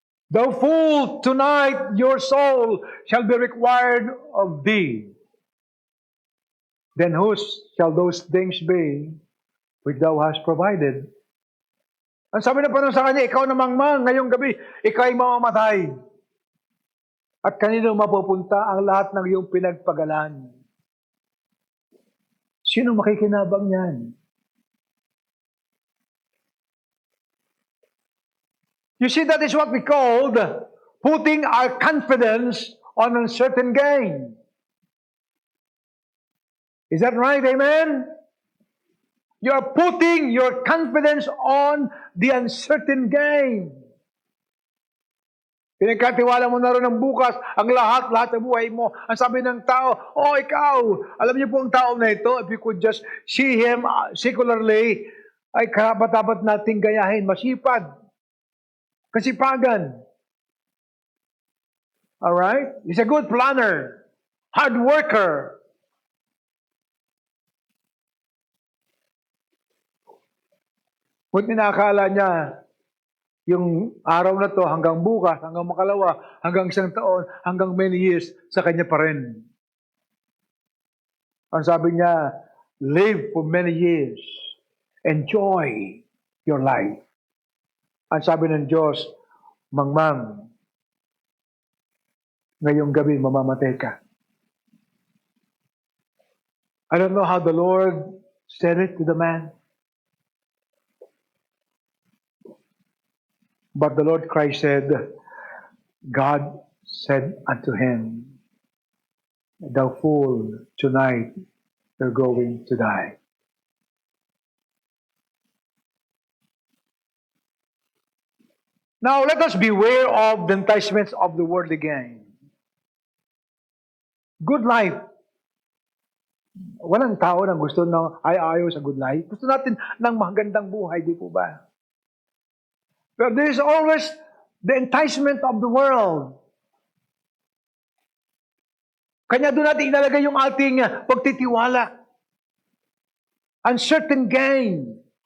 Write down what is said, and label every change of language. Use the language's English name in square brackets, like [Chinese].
[English] Thou fool, tonight your soul shall be required of thee. Then whose shall those things be which thou hast provided? [Filipino] Ang sabi ng Panginoon sa kanya, ikaw na mangmang, ngayong gabi, ikaw ay mamamatay. At kanino mapupunta ang lahat ng iyong pinagpagalan? Sino makikinabang yan? [English] You see, that is what we called putting our confidence on uncertain gain. Is that right? Amen? You are putting your confidence on the uncertain gain. [Filipino] Pinagkatiwala mo na rin ng bukas ang lahat ng buhay mo. Ang sabi ng tao, oh ikaw, alam niyo po ang tao na ito, [English] if you could just see him secularly, [Filipino] ay karapat-dapat nating gayahin, masipag, kasipagan. [English] Alright? He's a good planner, hard worker. [Filipino] Kung tinakala niya, yung araw na to hanggang bukas, hanggang makalawa, hanggang isang taon, hanggang [English] many years, [Filipino] sa kanya pa rin. Ang sabi niya, [English] live for many years. Enjoy your life. [Filipino] Ang sabi ng Diyos, Mangmang, ngayong gabi mamamatay ka. [English] I don't know how the Lord said it to the man. But the Lord Christ said, God said unto him, thou fool, tonight you're going to die. Now, let us beware of the enticements of the worldly gain. Good life. [Filipino] Walang tao na gusto na ayaw sa [English] good life. [Filipino] Gusto natin ng magandang buhay, di po ba? [English] But there is always the enticement of the world. [Filipino] Kanya doon natin inalagay yung ating pagtitiwala. [English] Uncertain gain.